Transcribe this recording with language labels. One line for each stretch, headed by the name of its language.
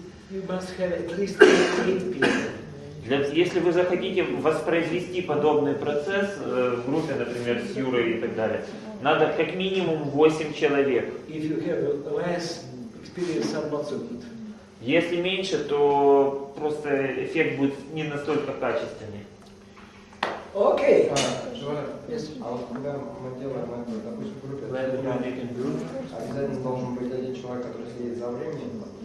English: you must have at least 8 people.
Russian: Если вы захотите воспроизвести подобный процесс в группе, например, с Юрой и так далее, надо как минимум 8 человек.
English: If you have less experience, I'm not so good.
Russian: Если меньше, то просто эффект будет не настолько качественный. Окей. А вот когда мы делаем это, допустим, в группе, обязательно должен быть один человек, который следит за временем.